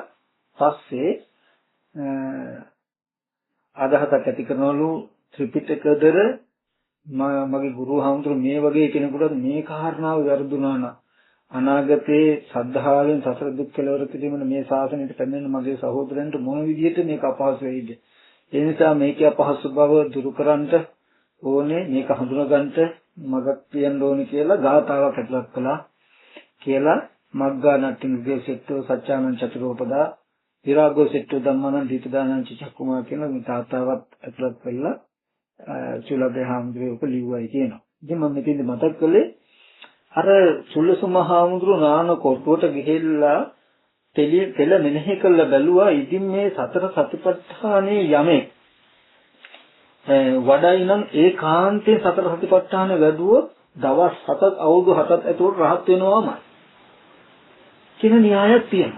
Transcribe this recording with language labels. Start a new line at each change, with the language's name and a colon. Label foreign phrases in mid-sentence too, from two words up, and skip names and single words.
Sinhala: පස්සේ අදහසක් ඇති කරනවලු ත්‍රිපිටකදර මගේ ගුරු හාමුදුරු මේ වගේ කෙනෙකුට මේ කාරණාව වැරදුනා නම් අනාගතයේ සද්ධාවෙන් සසර දුක් කෙලවර කිරීමන මේ ශාසනයට පැමිණෙන මගේ සහෝදරයන්ට මොන විදිහට මේක අපහසු වෙයිද? ඒ නිසා මේකේ අපහසු බව දුරු කරන්නට ඕනේ, මේක හඳුනගන්නට මගක් කියන්න ඕනේ කියලා ගාථාවක් ඇතුළත් කළා කියලා
Pali: මග්ගානට්ටිගේ සෙට්ටෝ සත්‍යානං චතුරෝපදා විරාගෝ සෙට්ටෝ ධම්මනං දීපදානං චක්කුමා
Sinhala: කියන මේ ගාථාවත් ඇතුළත් කළා. චුල්ලාභය හාමුදුරුවෝ ලිව්වයි කියනවා. ඉතින් මම මෙතෙන්ද මතක් කළේ අර චුල්ලසු මහාමුදුරුවෝ නාන කොටුවට ගිහිල්ලා තෙල මෙනෙහි කළ බැලුවා. ඉතින් මේ සතර සතිපට්ඨානේ යමෙක් වඩයි නම් ඒකාන්තයෙන් සතර සතිපට්ඨාන වැඩුවොත් දවස් 7ක් අවුරුදු 7ක් ඇතුළත රහත් වෙනවාමයි කියන න්‍යායක් තියෙනවා.